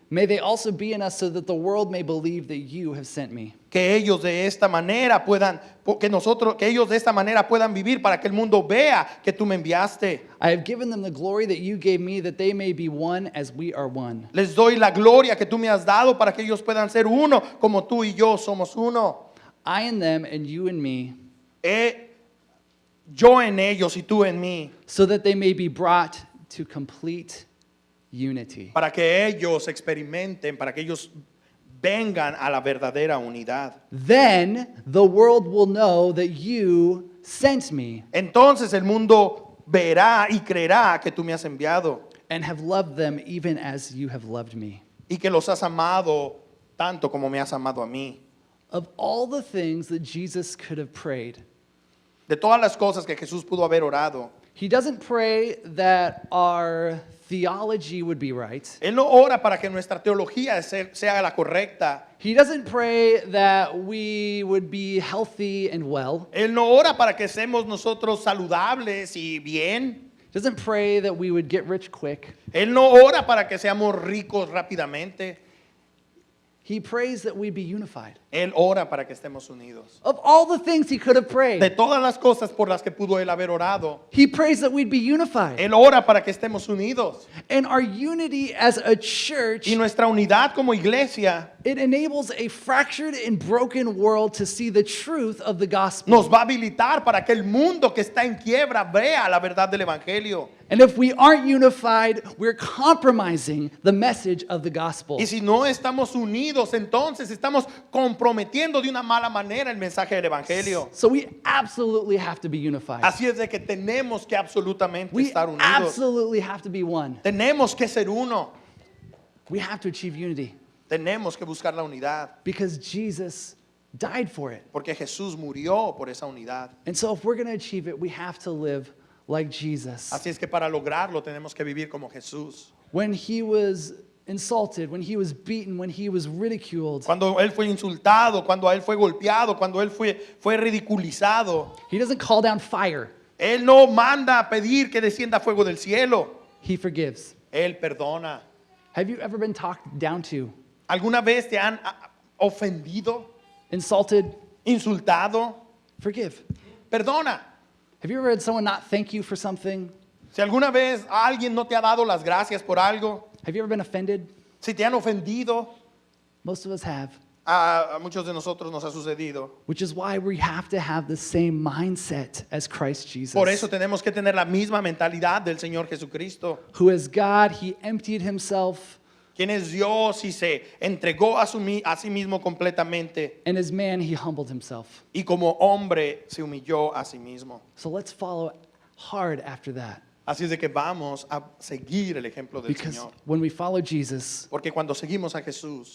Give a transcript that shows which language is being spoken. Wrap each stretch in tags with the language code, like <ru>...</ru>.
<en>may they also be in us so that the world may believe that you have sent me.</en> <es>Que ellos de esta manera puedan, que ellos de esta manera puedan vivir para que el mundo vea que tú me enviaste.</es> <en>I have given them the glory that you gave me, that they may be one as we are one.</en> <es>Les doy la gloria que tú me has dado para que ellos puedan ser uno como tú y yo somos uno.</es> <en>I in them and you in me,</en> <es>Yo en ellos y tú en mí,</es> <en>so that they may be brought to complete unity.</en> <es>para que ellos experimenten, para que ellos vengan a la verdadera unidad.</es> <en>Then the world will know that you sent me</en> <es>Entonces el mundo verá y creerá que tú me has enviado</es> <en>and have loved them even as you have loved me.</en> <es>y que los has amado tanto como me has amado a mí.</es> <en>Of all the things that Jesus could have prayed,</en> <es>De todas las cosas que Jesús pudo haber orado,</es> <en>he doesn't pray that our theology would be right.</en> <es>Él no ora para que nuestra teología sea la correcta.</es> <en>He doesn't pray that we would be healthy and well.</en> <es>Él no ora para que seamos nosotros saludables y bien.</es> <en>He doesn't pray that we would get rich quick.</en> <es>Él no ora para que seamos ricos rápidamente.</es> <en>He prays that we be unified.</en> <es>Él ora para que estemos unidos.</es> <en>Of all the things he could have</en> <es>De</es> <en>prayed,</en> <es>todas las cosas por las que pudo él haber orado,</es> <en>he prays that we'd be unified.</en> <es>él ora para que estemos unidos.</es> <en>And our unity as a church,</en> <es>Y nuestra unidad como iglesia</es> <en>it enables a fractured and broken world to see the truth of the gospel.</en> <es>nos va a habilitar para que el mundo que está en quiebra vea la verdad del evangelio.</es> <en>And if we aren't unified, we're compromising the message of the gospel.</en> <es>Y si no estamos unidos, entonces estamos comprometiendo de una mala manera el mensaje del evangelio.</es> <en>So we absolutely have to be unified.</en> <es>Así es de que tenemos que absolutamente</es> <en>We</en> <es>estar unidos.</es> <en>absolutely have to be one.</en> <es>Tenemos que ser uno.</es> <en>We have to achieve unity</en> <es>Tenemos que buscar la unidad.</es> <en>because Jesus died for it.</en> <es>Porque Jesús murió por esa unidad.</es> <en>And so if we're going to achieve it, we have to live like Jesus.</en> <es>Así es que para lograrlo tenemos que vivir como Jesús.</es> <en>When he was insulted, when he was beaten, when he was ridiculed,</en> <es>Cuando él fue insultado, cuando él fue golpeado, cuando él fue ridiculizado,</es> <en>he doesn't call down fire.</en> <es>él no manda a pedir que descienda fuego del cielo.</es> <en>He forgives.</en> <es>Él perdona.</es> <en>Have you ever been talked down to,</en> <es>¿Alguna vez te han ofendido,</es> <en>insulted?</en> <es>insultado?</es> <en>Forgive.</en> <es>Perdona.</es> <en>Have you ever had someone not thank you for something?</en> <es>Si alguna vez alguien no te ha dado las gracias por algo,</es> <en>Have you ever been offended?</en> <es>si te han ofendido,</es> <en>Most of us have.</en> <es>a muchos de nosotros nos ha sucedido.</es> <en>Which is why we have to have the same mindset as Christ Jesus.</en> <es>Por eso tenemos que tener la misma mentalidad del Señor Jesucristo.</es> <en>Who as God, he emptied himself,</en> <es>Quien es Dios y se entregó a sí mismo completamente.</es> <en>and as man, he humbled himself.</en> <es>Y como hombre se humilló a sí mismo.</es> <en>So let's follow hard after that.</en> <es>Así es de que vamos a seguir el ejemplo del</es> <en>Because</en> <es>Señor.</es> <en>when we follow Jesus,</en> <es>Porque cuando seguimos a Jesús,</es>